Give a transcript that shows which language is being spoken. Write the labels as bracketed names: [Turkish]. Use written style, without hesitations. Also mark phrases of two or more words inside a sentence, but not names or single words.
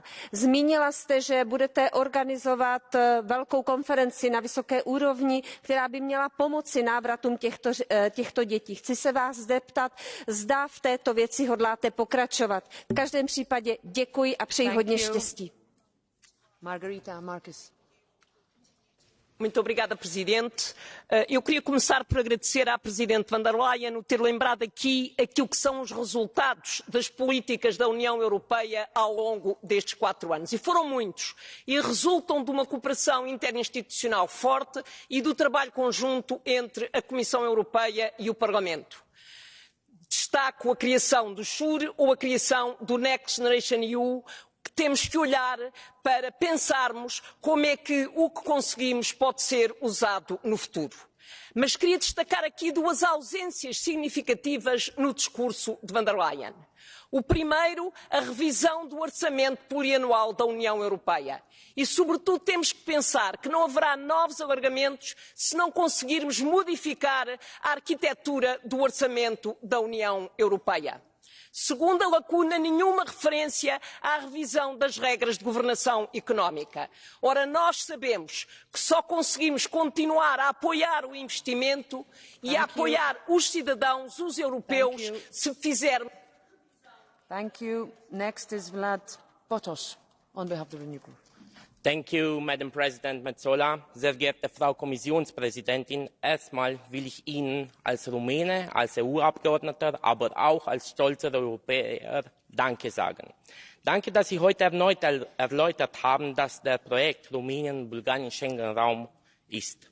[Czech] Zmínila jste, že budete organizovat velkou konferenci na vysoké úrovni, která by měla pomoci návratům těchto dětí. Chci se vás zeptat, zda v této věci hodláte pokračovat. V každém případě děkuji a přeji hodně štěstí. Margarita Marques. [Portuguese] Muito obrigada, Presidente. Eu queria começar por agradecer à Presidente von der Leyen o ter lembrado aqui aquilo que são os resultados das políticas da União Europeia ao longo destes 4 anos. E foram muitos. E resultam de uma cooperação interinstitucional forte e do trabalho conjunto entre a Comissão Europeia e o Parlamento. Destaco a criação do SURE ou a criação do Next Generation EU, que temos que olhar para pensarmos como é que o que conseguimos pode ser usado no futuro. Mas queria destacar aqui 2 ausências significativas no discurso de von der Leyen. O primeiro, a revisão do orçamento plurianual da União Europeia. E, sobretudo, temos que pensar que não haverá novos alargamentos se não conseguirmos modificar a arquitetura do orçamento da União Europeia. Segunda lacuna, nenhuma referência à revisão das regras de governação económica. Ora, nós sabemos que só conseguimos continuar a apoiar o investimento e a apoiar os cidadãos, os europeus, se fizermos... [English] Thank you. Next is Vlad Potos, on behalf of the Renew Group. Thank you, Madam President Metsola. [German] Sehr geehrte Frau Kommissionspräsidentin, erstmal will ich Ihnen als Rumäne, als EU-Abgeordneter, aber auch als stolzer Europäer Danke sagen. Danke, dass Sie heute erneut erläutert haben, dass das Projekt Rumänien und Bulgarien Schengen-Raum ist.